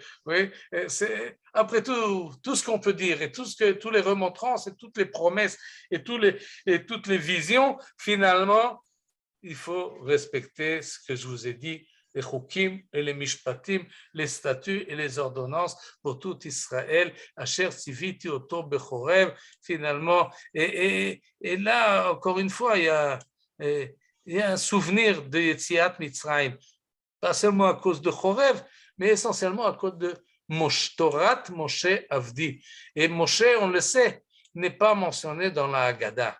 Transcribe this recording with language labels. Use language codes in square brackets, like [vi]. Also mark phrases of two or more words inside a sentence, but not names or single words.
[fr] Oui, c'est, après tout ce qu'on peut dire et tous les remontrances et toutes les promesses et toutes les visions, finalement, il faut respecter ce que je vous ai dit, les chukim et les mishpatim, les statuts et les ordonnances pour tout Israël, [he] אשר צויתי אותו בחורב, [fr] finalement. Et là, encore une fois, il y a un souvenir de [he] יציאת מצרים, [fr] pas seulement à cause de Chorev, mais essentiellement à cause de [he] תורת משה עבדי. [fr] Et Moshe, on le sait, n'est pas mentionné dans la Haggadah.